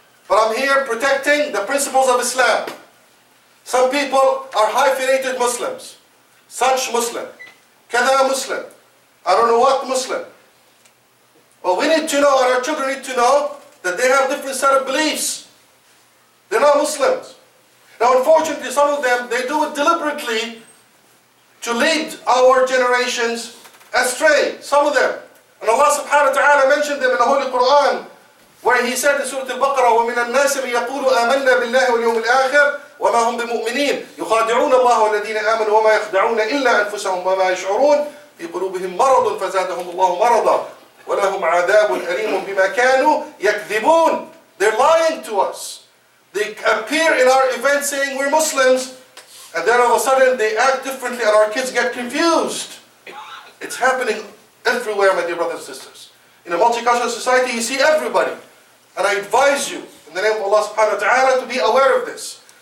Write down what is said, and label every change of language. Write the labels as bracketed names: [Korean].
[English] But I'm here protecting the principles of Islam. Some people are hyphenated Muslims. Such Muslim. Kada Muslim. I don't know what Muslim. Well, we need to know, and our children need to know, that they have different set of beliefs. They're not Muslims. Now, unfortunately, some of them, they do it deliberately to lead our generations astray. Some of them. And Allah subhanahu wa ta'ala mentioned them in the Holy Quran, where He said in Surah Al-Baqarah, [Arabic] وَمِنَ النَّاسِ مَن يَقُولُ آمَنَّا بِاللَّهِ وَالْيَوْمِ الْآخِرِ وَمَا هُمْ بِمُؤْمِنِينَ يُخَادِعُونَ اللَّهَ وَالَّذِينَ آمَنُوا وَمَا يَخْدَعُونَ إِلَّا أَنفُسَهُمْ وَمَا يَشْعُرُونَ فِي قُلُوبِهِم مَرَضٌ فَزَادَهُمُ اللَّهُ مَرَضًا وَلَهُمْ عَذَابٌ أَلِيمٌ بِمَا كَانُوا يَكْذِبُونَ. [English] They're lying to us. They appear in our events saying we're Muslims, and then all of a sudden they act differently and our kids get confused. It's happening everywhere, my dear brothers and sisters. In a multicultural society, you see everybody. And I advise you, in the name of Allah subhanahu wa ta'ala, to be aware of this.